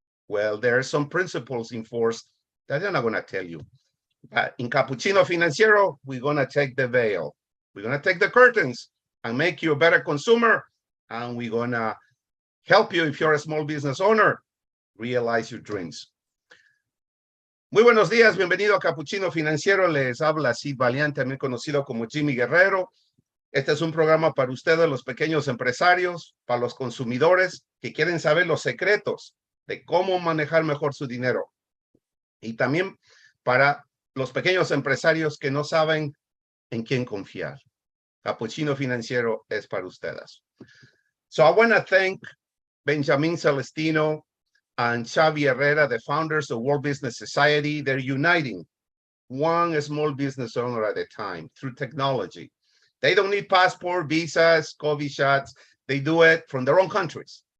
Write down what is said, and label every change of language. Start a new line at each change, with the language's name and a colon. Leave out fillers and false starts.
English: Well, there are some principles in force that I'm not going to tell you. In Capucchino Financiero, we're going to take the veil. We're going to take the curtains and make you a better consumer. And we're going to help you, if you're a small business owner, realize your dreams.
Spanish: Muy buenos días, bienvenido a Capucchino Financiero. Les habla Sid Valian, también conocido como Jimmy Guerrero. Este es un programa para ustedes, los pequeños empresarios, para los consumidores que quieren saber los secretos de cómo manejar mejor su dinero. Y también para los pequeños empresarios que no saben en quién confiar. Capucchino Financiero es para ustedes.
English: So I want to thank Benjamin Celestino and Xavi Herrera, the founders of World Business Society. They're uniting one small business owner at a time through technology. They don't need passport, visas, COVID shots. They do it from their own countries.